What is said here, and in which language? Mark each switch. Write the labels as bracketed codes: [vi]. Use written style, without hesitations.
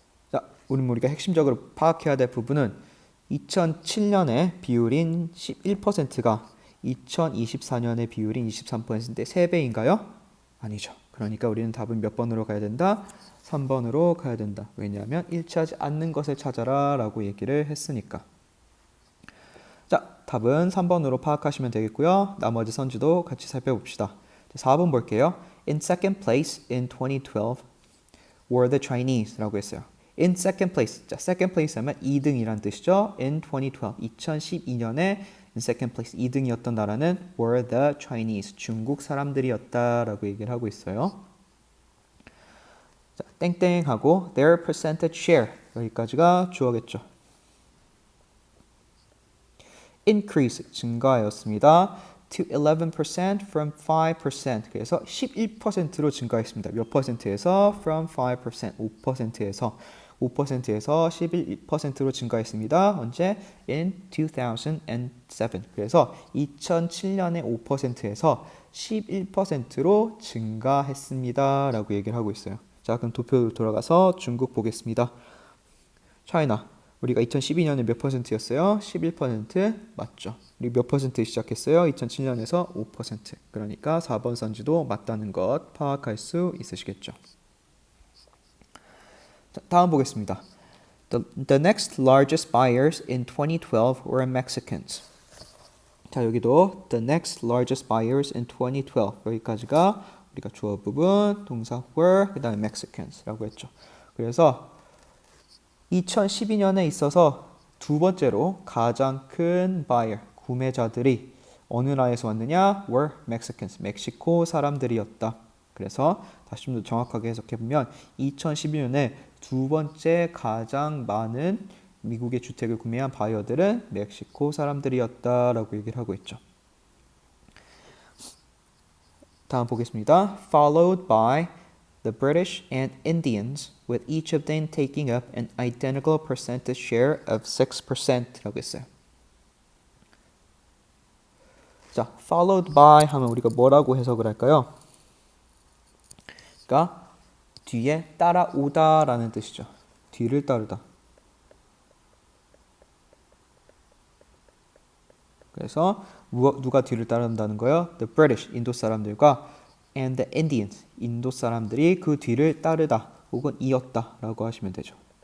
[ko] 자, 우리가 핵심적으로 파악해야 될 부분은 2007년의 비율인 11%가 2024년의 비율인 23%인데 3배인가요? 아니죠. 그러니까 우리는 답은 몇 번으로 가야 된다? 3번으로 가야 된다. 왜냐하면 일치하지 않는 것을 찾아라 라고 얘기를 했으니까. 자, 답은 3번으로 파악하시면 되겠고요. 나머지 선지도 같이 살펴봅시다. 4번 볼게요. [en] In second place in 2012 were the Chinese [ko] 라고 했어요. [en] In second place. [ko] 자, second place 하면 2등이란 뜻이죠. [en] In 2012. [ko] 2012년에 [en] in second place [ko] 2등이었던 나라는 [en] were the Chinese. [ko] 중국 사람들이었다라고 얘기를 하고 있어요. 자, 땡땡하고 [en] their percentage share. [ko] 여기까지가 주어겠죠. increase 증가하였습니다. [en] to 11% from 5%. [ko] 그래서 11%로 증가했습니다. 몇 퍼센트에서 [en] from 5%, [ko] 5%에서 11%로 증가했습니다. 언제? [en] in 2007. [ko] 그래서 2007년에 5%에서 11%로 증가했습니다. 라고 얘기를 하고 있어요. 자, 그럼 도표로 돌아가서 중국 보겠습니다. 차이나. 우리가 2012년에 몇 퍼센트였어요? 11% 맞죠? 우리 몇 퍼센트 시작했어요? 2007년에서 5%. 그러니까 4번 선지도 맞다는 것 파악할 수 있으시겠죠? 자, 다음 보겠습니다. [en] The next largest buyers in 2012 were Mexicans. [ko] 자, 여기도 [en] the next largest buyers in 2012. [ko] 여기까지가 우리가 주어 부분, 동사 were, 그 다음에 Mexicans라고 했죠. 그래서 2012년에 있어서 두 번째로 가장 큰 buyer, 구매자들이 어느 나라에서 왔느냐? [en] were Mexicans, [ko] 멕시코 사람들이었다. 그래서 다시 좀 더 정확하게 해석해보면 2012년에 두 번째 가장 많은 미국의 주택을 구매한 바이어들은 멕시코 사람들이었다라고 얘기를 하고 있죠. 다음 보겠습니다. [en] Followed by the British and Indians, with each of them taking up an identical percentage share of 6% [ko] 라고 했어요. 자, [en] followed by [ko] 하면 우리가 뭐라고 해석을 할까요? 그러니까 뒤에 따라오다라는 뜻이죠. 뒤를 따르다. 그래서 누가 뒤를 따른다는 거예요? The British, 인도 사람들과 [en] and the Indians, [ko] 인도 사람들이 그 뒤를 따르다 혹은 이었다 라고 하시면 되죠.